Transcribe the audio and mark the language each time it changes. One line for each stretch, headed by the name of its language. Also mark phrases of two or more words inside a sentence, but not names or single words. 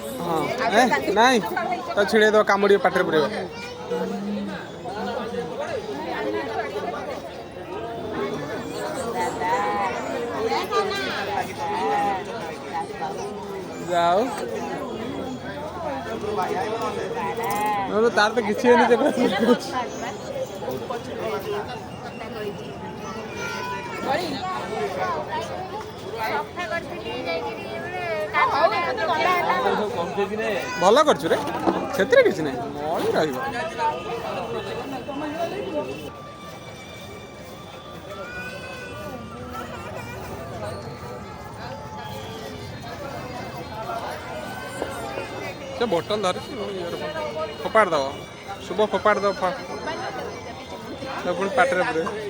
Odia: ହଁ ନାଇଁ ତ ଛିଡ଼େଇ ଦେବ କାମୁଡ଼ି ପାଟିରେ ପୁରେଇବ ଯାଉ ନହେଲେ ତାର ତ କିଛି ହେଇନି ଯେ ସଫା କରିଥିଲି ଯାଇକିରି ହଉ ଏମିତି ଗଲା ହେଲା सब कम थे कि ने ଭଲ କରୁଛୁ ରେ ସେଥିରେ କିଛି ନାହିଁ ମଳି ରହିବ ସେ ବୋଟଲ ଧରିଛି ଫୋପାଡ଼ି ଦେବ ଶୁଭ ଫୋପାଡ଼ି ଦେବ ପୁଣି ପାଟିରେ ପୁରେ